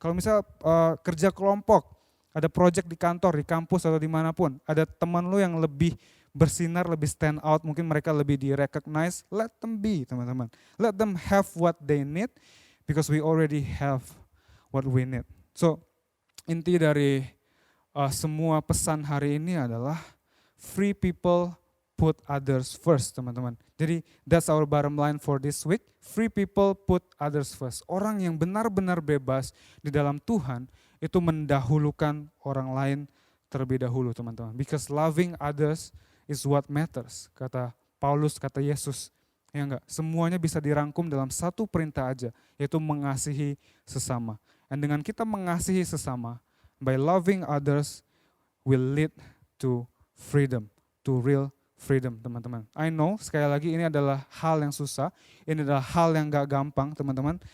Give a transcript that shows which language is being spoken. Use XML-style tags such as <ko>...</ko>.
<id>Kalau misal kerja kelompok, ada project di kantor, di kampus atau dimanapun, ada teman lu yang lebih bersinar, lebih stand out, mungkin mereka lebih di-recognize,</id> <en>let them be</en> <id>teman-teman.</id> <en>Let them have what they need because we already have what we need.</en> <id>So inti dari semua pesan hari ini adalah</id> <en>free people put others first</en> <id>teman-teman. Jadi</id> <en>that's our bottom line for this week. Free people put others first.</en> <id>Orang yang benar-benar bebas di dalam Tuhan itu mendahulukan orang lain terlebih dahulu teman-teman.</id> <en>Because loving others is what matters.</en> <id>Kata Paulus, kata Yesus. Ya enggak, semuanya bisa dirangkum dalam satu perintah aja, yaitu mengasihi sesama. Dan dengan kita mengasihi sesama,</id> <en>by loving others will lead to freedom, to real freedom</en> <id>teman-teman.</id> <en>I know</en> <id>sekali lagi ini adalah hal yang susah, ini adalah hal yang gak gampang teman-teman.</id>